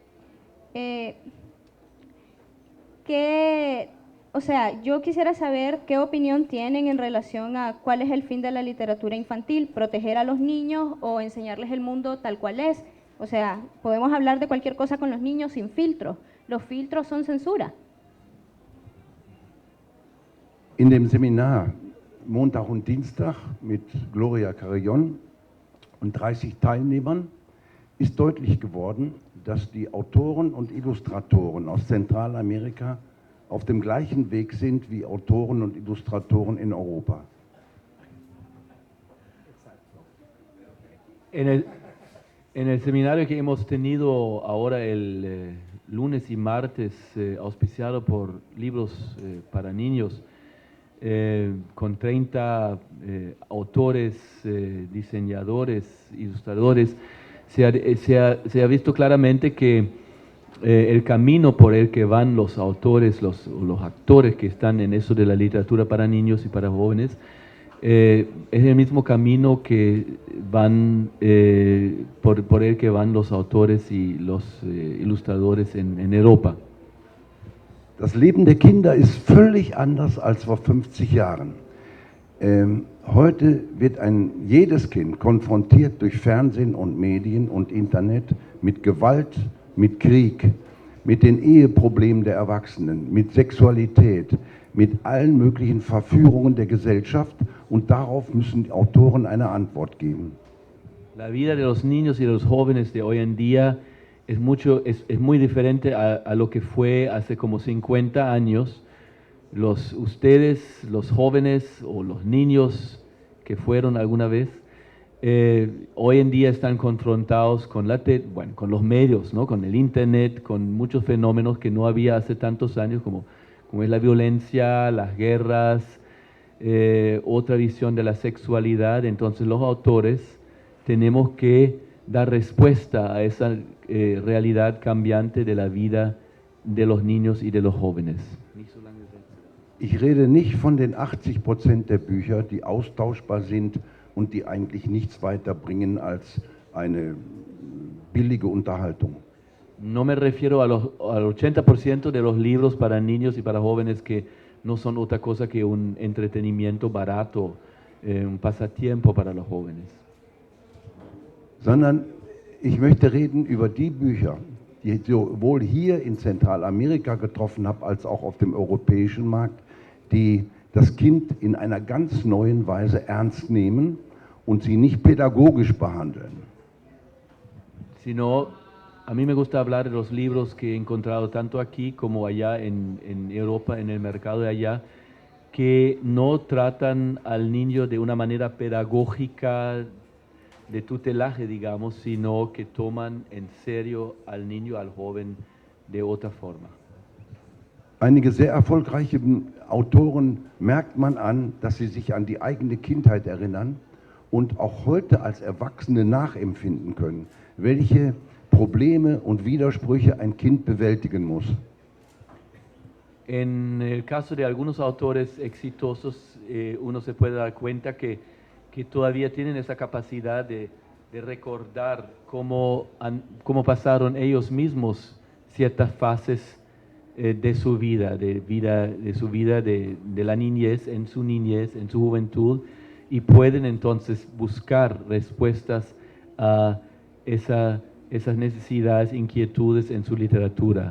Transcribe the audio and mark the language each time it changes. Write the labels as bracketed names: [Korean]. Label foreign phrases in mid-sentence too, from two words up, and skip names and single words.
[Spanish] O sea, yo quisiera saber qué opinión tienen en relación a cuál es el fin de la literatura infantil, proteger a los niños o enseñarles el mundo tal cual es. O sea, podemos hablar de cualquier cosa con los niños sin filtros. Los filtros son censura. [German] In dem Seminar Montag und Dienstag mit Gloria Carillon und 30 Teilnehmern ist deutlich geworden, dass die Autoren und Illustratoren aus Zentralamerika auf dem gleichen Weg sind wie Autoren und Illustratoren in Europa. [Spanish] En el seminario que hemos tenido ahora el lunes y martes, auspiciado por Libros para Niños, con 30 autores, diseñadores, ilustradores, se ha visto claramente que el camino por el que van los autores, los actores que están en eso de la literatura para niños y para jóvenes, es el mismo camino que van por el que van los autores y los ilustradores en Europa. [German] Das Leben der Kinder ist völlig anders als vor 50 Jahren. Heute wird jedes Kind konfrontiert durch Fernsehen und Medien und Internet mit Gewalt, mit Krieg, mit den Eheproblemen der Erwachsenen, mit Sexualität, mit allen möglichen Verführungen der Gesellschaft, und darauf müssen die Autoren eine Antwort geben. [Spanish] La vida de los niños y de los jóvenes de hoy en día es muy diferente a lo que fue hace como 50 años. Ustedes, los jóvenes o los niños que fueron alguna vez, hoy en día están confrontados con con los medios, ¿no? Con el internet, con muchos fenómenos que no había hace tantos años, como es la violencia, las guerras, otra visión de la sexualidad. Entonces los autores tenemos que dar respuesta a esa realidad cambiante de la vida de los niños y de los jóvenes. [German] Ich rede nicht von den 80% der Bücher, die austauschbar sind und die eigentlich nichts weiterbringen als eine billige Unterhaltung. [Spanish] No me refiero al 80% de los libros para niños y para jóvenes que no son otra cosa que un entretenimiento barato, un pasatiempo para los jóvenes. [German] Sondern ich möchte reden über die Bücher, die ich sowohl hier in Zentralamerika getroffen habe, als auch auf dem europäischen Markt, die das Kind in einer ganz neuen Weise ernst nehmen und sie nicht pädagogisch behandeln. [Spanish] Sino, a mí me gusta hablar de los libros que he encontrado tanto aquí como allá en Europa, en el mercado de allá, que no tratan al niño de una manera pedagógica, de tutelaje, digamos, sino que toman en serio al niño, al joven, de otra forma. [German] Einige sehr erfolgreiche Autoren merkt man an, dass sie sich an die eigene Kindheit erinnern und auch heute als Erwachsene nachempfinden können, welche Probleme und Widersprüche ein Kind bewältigen muss. [Spanish] En el caso de algunos autores exitosos, uno se puede dar cuenta que todavía tienen esa capacidad de recordar cómo pasaron ellos mismos ciertas fases de su vida, de la niñez, en su juventud, y pueden entonces buscar respuestas a esas necesidades, inquietudes en su literatura.